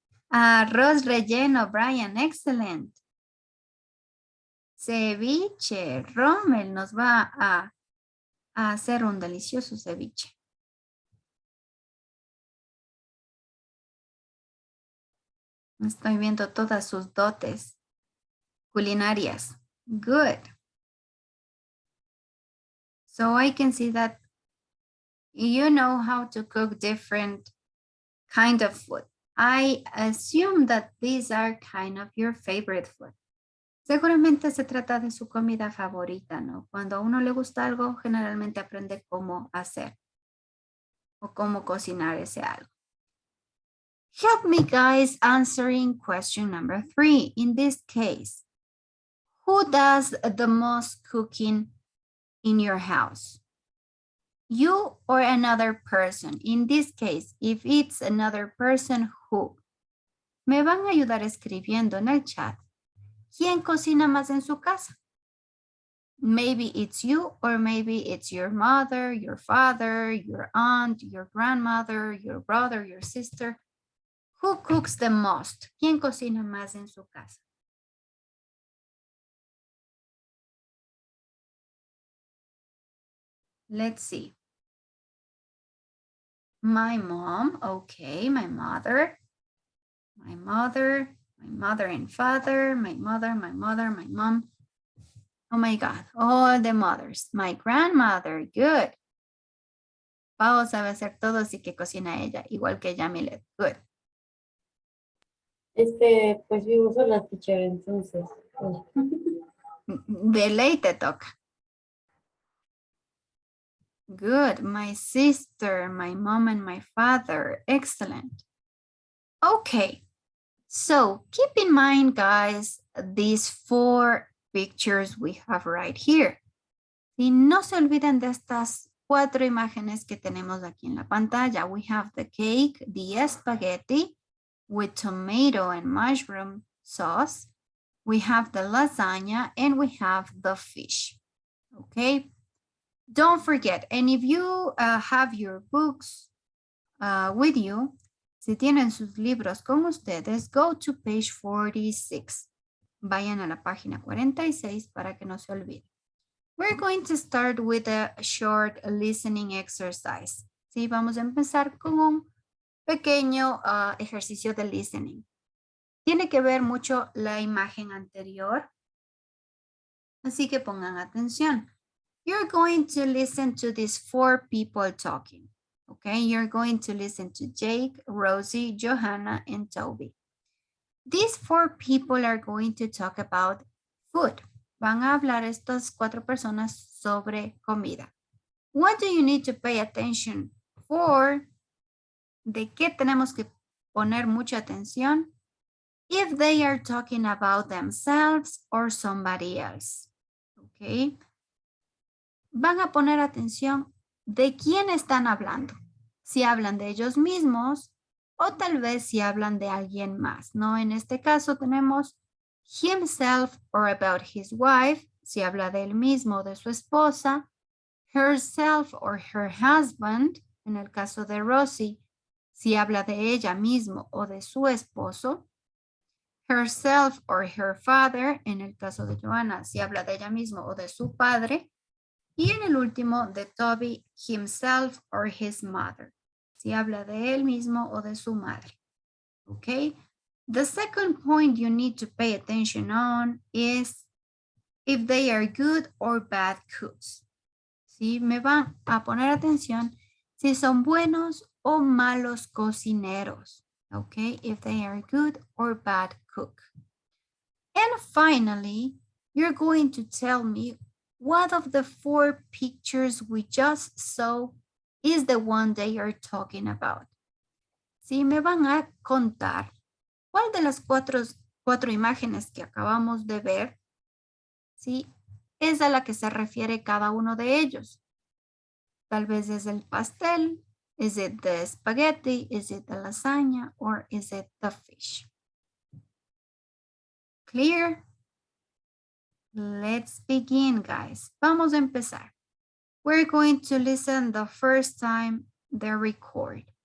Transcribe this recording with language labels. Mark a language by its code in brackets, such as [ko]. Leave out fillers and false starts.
[es] Arroz relleno, Brian, [en] excellent. [es] Ceviche, Rommel nos va a hacer un delicioso ceviche. Estoy viendo todas sus dotes culinarias. [en] Good. So I can see that you know how to cook different kind of food. I assume that these are kind of your favorite food. [es] Seguramente se trata de su comida favorita, ¿no? Cuando a uno le gusta algo, generalmente aprende cómo hacer o cómo cocinar ese algo. [en] Help me, guys, answering question number 3. In this case, who does the most cooking in your house? You or another person? In this case, if it's another person, who? [es] Me van a ayudar escribiendo en el chat. ¿Quién cocina más en su casa? [en] Maybe it's you, or maybe it's your mother, your father, your aunt, your grandmother, your brother, your sister. Who cooks the most? [es] ¿Quién cocina más en su casa? [en] Let's see. My mom, okay, my mother and father, my mother, my mom. Oh my God, all the mothers. My grandmother, good. [es] Pao sabe hacer todo, así que cocina ella, igual que Yamilet, [en] good. [es] Pues vivo sola, teacher, entonces. De ley te toca. [en] Good, my sister, my mom and my father, excellent. Okay, so keep in mind, guys, these 4 pictures we have right here. [es] Y no se olviden de estas 4 imágenes que tenemos aquí en la pantalla. [en] We have the cake, the spaghetti with tomato and mushroom sauce. We have the lasagna and we have the fish. Okay. Don't forget, and if you have your books with you, [es] si tienen sus libros con ustedes, [en] go to page 46. [es] Vayan a la página 46 para que no se olviden. [en] We're going to start with a short listening exercise. [es] Sí, vamos a empezar con un pequeño ejercicio de listening. Tiene que ver mucho la imagen anterior, así que pongan atención. [en] You're going to listen to these 4 people talking, okay? You're going to listen to Jake, Rosie, Johanna, and Toby. These 4 people are going to talk about food. [es] Van a hablar estas 4 personas sobre comida. [en] What do you need to pay attention for? [es] ¿De qué tenemos que poner mucha atención? [en] If they are talking about themselves or somebody else. Okay. [es] Van a poner atención de quién están hablando. Si hablan de ellos mismos o tal vez si hablan de alguien más, ¿no? En este caso tenemos [en] himself or about his wife, [es] si habla de él mismo o de su esposa, [en] herself or her husband, [es] en el caso de Rosie, si habla de ella mismo o de su esposo, [en] herself or her father, [es] en el caso de Joanna, si habla de ella mismo o de su padre, y en el último de Toby, [en] himself or his mother, [es] si habla de él mismo o de su madre. [en] Okay? The second point you need to pay attention on is if they are good or bad cooks. [es] ¿Sí? Me van a poner atención si son buenos o malos cocineros. [en] Okay? If they are good or bad cook. And finally, you're going to tell me what of the 4 pictures we just saw is the one they are talking about. [es] Sí, me van a contar cuál de las cuatro imágenes que acabamos de ver, sí, es a la que se refiere cada uno de ellos. Tal vez es el pastel, [en] is it the spaghetti, is it the lasagna, or is it the fish? Clear? Let's begin, guys. [es] Vamos a empezar. [en] We're going to listen the first time the record.